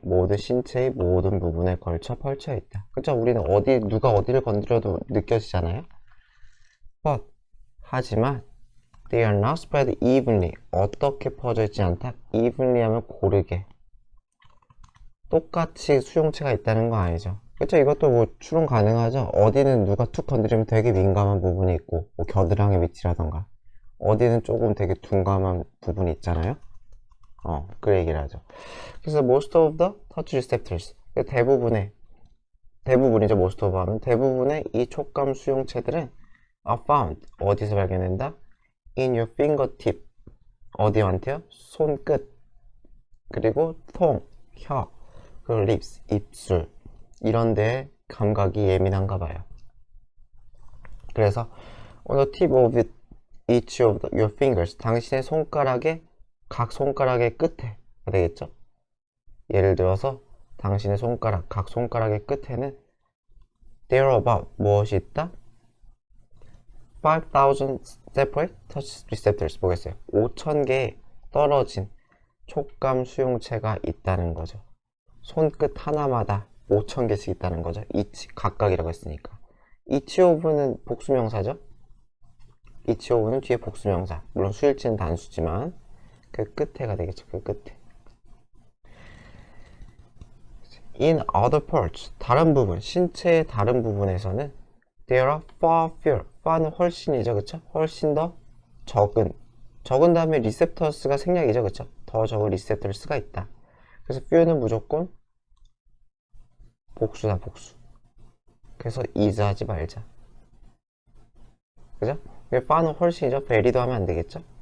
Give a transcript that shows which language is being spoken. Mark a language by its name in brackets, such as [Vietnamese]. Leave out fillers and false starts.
[Korean] 모든 신체의 모든 부분에 걸쳐 펼쳐 있다. 그쵸? 우리는 누가 어디를 건드려도 느껴지잖아요. [English] But, [Korean] 하지만 [English] they are not spread evenly. [Korean] 어떻게 퍼져 있지 않다? evenly 하면 고르게. 똑같이 수용체가 있다는 거 아니죠. 그쵸? 이것도 뭐 추론 가능하죠. 어디는 누가 툭 건드리면 되게 민감한 부분이 있고, 뭐 겨드랑이 밑이라던가, 어디는 조금 되게 둔감한 부분이 있잖아요. 그 얘기를 하죠. 그래서 [English] most of the touch receptors, [Korean] 대부분이죠. [English] most of [Korean] 하면 대부분의 이 촉감 수용체들은 [English] are found, [Korean] 어디서 발견된다? [English] in your fingertip, [Korean] 어디한테요? 손끝, 그리고 혀, 그리고 lips, 입술, 이런 데에 감각이 예민한가 봐요. 그래서 [English] on the tip of each of your fingers, [Korean] 당신의 손가락의 각 손가락의 끝에 되겠죠? 예를 들어서 당신의 손가락, 각 손가락의 끝에는 [English] there are about, [Korean] 무엇이 있다? [English] 5,000 separate touch receptors. [Korean] 보겠어요. 5,000개의 떨어진 촉감 수용체가 있다는 거죠. 손끝 하나마다 5,000개씩 있다는 거죠. each, 각각이라고 했으니까. each of는 복수명사죠. each of는 뒤에 복수명사. 물론 수일치는 단수지만 그 끝에가 되겠죠. 그 끝에. [English] in other parts, [Korean] 다른 부분, 신체의 다른 부분에서는 [English] there are far fewer. [Korean] far는 훨씬이죠. 그쵸? 훨씬 더 적은 다음에 receptors가 생략이죠. 그쵸? 더 적은 receptors가 있다. 그래서 few는 무조건 복수다, 복수. 그래서 is 하지 말자. 그죠? far는 훨씬이죠. very도 하면 안 되겠죠?